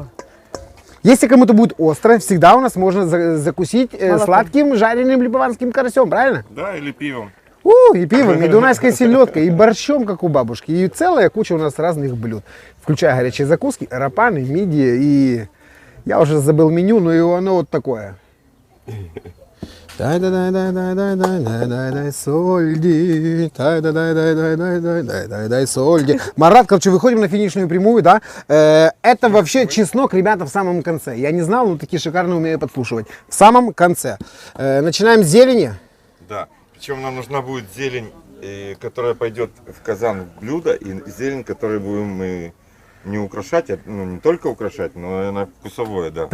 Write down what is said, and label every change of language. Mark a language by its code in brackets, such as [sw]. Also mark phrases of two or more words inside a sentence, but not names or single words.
[ru] Если кому-то будет остро, всегда у нас можно закусить Молоком. сладким жареным липованским карасем, правильно? Да, или пивом. И пивом, и дунайской селедкой, и борщом, как у бабушки. И целая куча у нас разных блюд, включая горячие закуски, рапаны, мидии. И я уже забыл меню, но и оно вот такое. Дай-дай-дай-дай-дай-дай-дай-дай, сольди, дай-дай-дай-дай-дай-дай-дай, сольди. Марат, короче, выходим на финишную прямую, да? Это вообще чеснок, ребята, в самом конце. Я не знал, но такие шикарные умею подслушивать. В самом конце. Начинаем с зелени. Да. Причем нам нужна будет зелень, которая пойдет в казан в блюдо, и зелень, которую будем мы не украшать, ну не только украшать, но и она вкусовое, да.